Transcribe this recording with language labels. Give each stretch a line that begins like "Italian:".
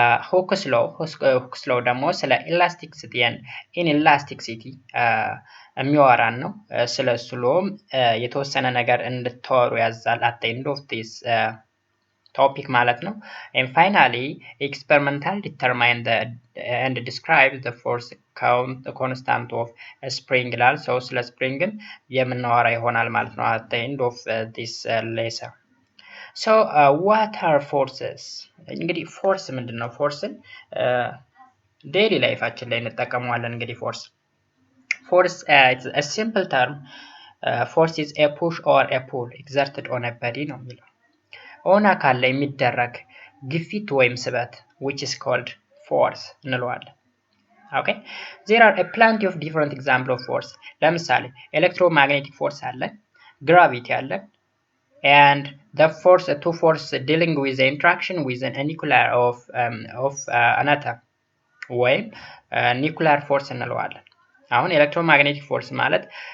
Amharic: ሁክስ ሎው ደግሞ ስለ ኢላስቲሲቲ
English: and inelasticity
Amharic: የሚያወራን ነው። ስለ ሎውም የተወሰነ ነገር እንድታወሩ ያዛል
English: at the end of this topic
Amharic: ማለት ነው።
English: and finally experimental determine and describe the force constant of a spring ይላል። so
Amharic: ስለ ስፕሪንግን የምናወራ ይሆናል ማለት ነው
English: at the end of this lesson. so what are forces?
Amharic: እንግዲህ ፎርስ ምንድነው? ፎርስን ዴይሊ ላይፋችን ላይ እንጠቀመዋለን። እንግዲህ
English: force it's a simple term. force is a push or a pull exerted on a body
Amharic: ነው የሚለው ኦን አካል ላይ የሚደረግ ግፊት ወይም ስበት
English: which is called force
Amharic: እንለዋለን።
English: okay, there are a plenty of different example of force. ለምሳሌ electromagnetic force አለ፣ gravity አለ, and the two force dealing with the interaction with a nuclear of an atom ወይም nuclear force
Amharic: እንለዋለን። አሁን
English: electromagnetic force ማለት